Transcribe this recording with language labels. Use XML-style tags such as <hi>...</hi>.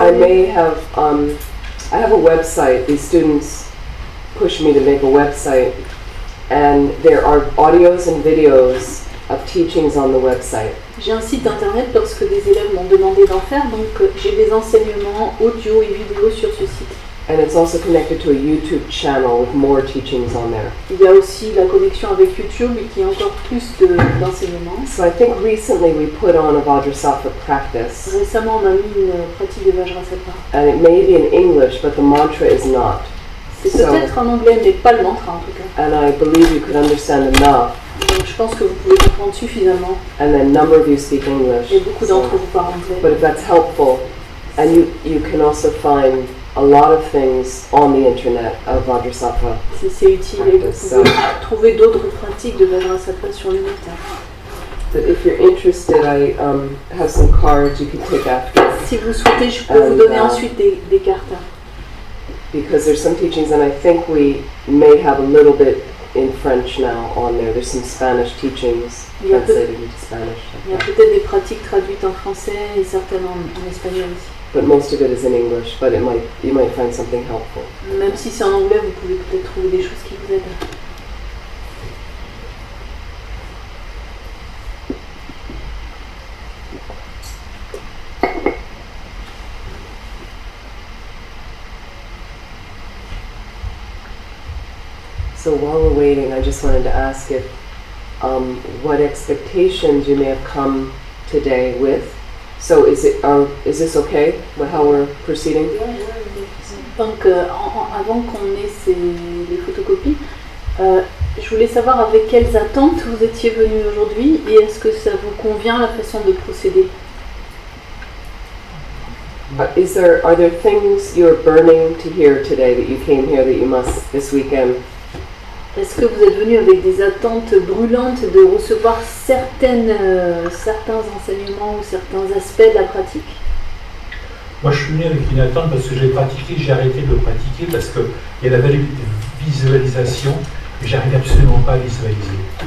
<en>I may have, I have a website. These students push me to make a website, and there are audios and videos of teachings on the website.</en> <fr>J'ai un site internet parce que des élèves m'ont demandé d'en faire, donc j'ai des enseignements audio et vidéo sur ce site.</fr> <en>And it's also connected to a YouTube channel with more teachings on there.</en> <fr>Il y a aussi la connexion avec YouTube et qui a encore plus d'enseignements.</fr> <en>So I think recently we put on a Vajrassatva practice,</en> <fr>Récemment, on a mis une pratique de Vajrassatva.</fr> <en>and it may be in English, but the mantra is not.</en> <fr>C'est</fr> <en>So-</en> <fr>peut-être en anglais, mais pas le mantra en tout cas.</fr> <en>And I believe you could understand enough,</en> <fr>Donc je pense que vous pouvez comprendre suffisamment.</fr> <en>and then a number of you speak English.</en> <fr>Et beaucoup</fr> <en>So-</en> <fr>d'entre vous parlent anglais.</fr> <en>But if that's helpful, and you can also find a lot of things on the internet of Vajrassatva.</en> <fr>Si c'est utile, et vous pouvez trouver d'autres pratiques de Vajrassatva sur le net.</fr> <en>But if you're interested, I have some cards you can take after,</en> <fr>Si vous souhaitez, je peux vous donner ensuite des cartes.</fr> <en>because there's some teachings, and I think we may have a little bit in French now on there. There's some Spanish teachings Yeah, but- translated into Spanish.</en> <fr>Il y a peut-être des pratiques traduites en français et certaines en espagnol aussi.</fr> <en>But most of it is in English, but you might find something helpful.</en> <fr>Même si c'est en anglais, vous pouvez peut-être trouver des choses qui vous aident.</fr> <en>So while we're waiting, I just wanted to ask if what expectations you may have come today with. So is this okay with how we're proceeding?</en> <fr>Donc avant qu'on ait les photocopies, je voulais savoir avec quelles attentes vous étiez venus aujourd'hui et est-ce que ça vous convient la façon de procéder?</fr> <en>Are there things you're burning to hear today that you came here that you must this weekend?</en> <fr>Est-ce que vous êtes venu avec des attentes brûlantes de recevoir certains enseignements ou certains aspects de la pratique? Moi, je suis venu avec une attente parce que j'ai pratiqué, j'ai arrêté de pratiquer parce qu'il y a la visualisation et j'arrive absolument pas à visualiser.</fr>